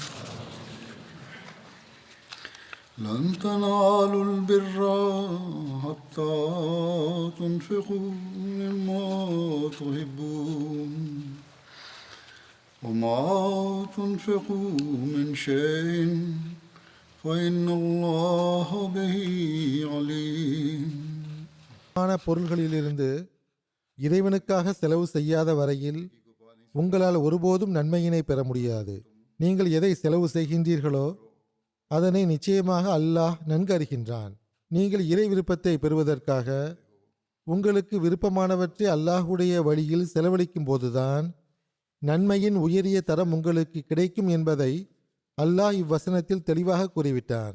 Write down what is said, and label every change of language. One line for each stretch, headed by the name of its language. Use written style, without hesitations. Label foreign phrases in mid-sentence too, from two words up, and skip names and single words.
Arabic: لن تنالوا البر حتى تنفقوا مما تحبون وما تنفقوا من شيء فإن الله به عليم.
Tamil: பொருள்களிலிருந்து இறைவனுக்காக செலவு செய்யாத வரையில் உங்களால் ஒருபோதும் நன்மையினை பெற முடியாது. நீங்கள் எதை செலவு செய்கின்றீர்களோ அதனை நிச்சயமாக அல்லாஹ் நன்கு அறிகின்றான். நீங்கள் இறை விருப்பத்தை பெறுவதற்காக உங்களுக்கு விருப்பமானவற்றை அல்லாஹுடைய வழியில் செலவழிக்கும் போதுதான் நன்மையின் உயரிய தரம் உங்களுக்கு கிடைக்கும் என்பதை அல்லாஹ் இவ்வசனத்தில் தெளிவாக கூறிவிட்டான்.